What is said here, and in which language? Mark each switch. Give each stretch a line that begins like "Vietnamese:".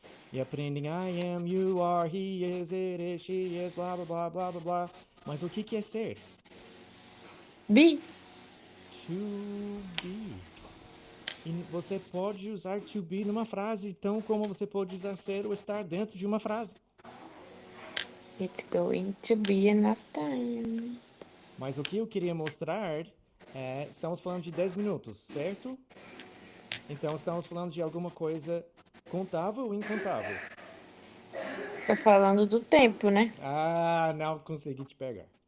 Portuguese: E aprendem
English: I am, you are, he is, it is, she is,
Portuguese: blá, blá, blá, blá, blá, blá. Mas o que é ser?
English: Be. To be.
Portuguese: E você pode usar to be numa frase, tão como você pode usar ser ou estar dentro de uma frase.
English: It's going to be enough time.
Portuguese: Mas o que eu queria mostrar é... Estamos falando de 10 minutos, certo? Então estamos falando de alguma coisa contável ou incontável? Tô falando do tempo, né? Ah, não consegui te pegar.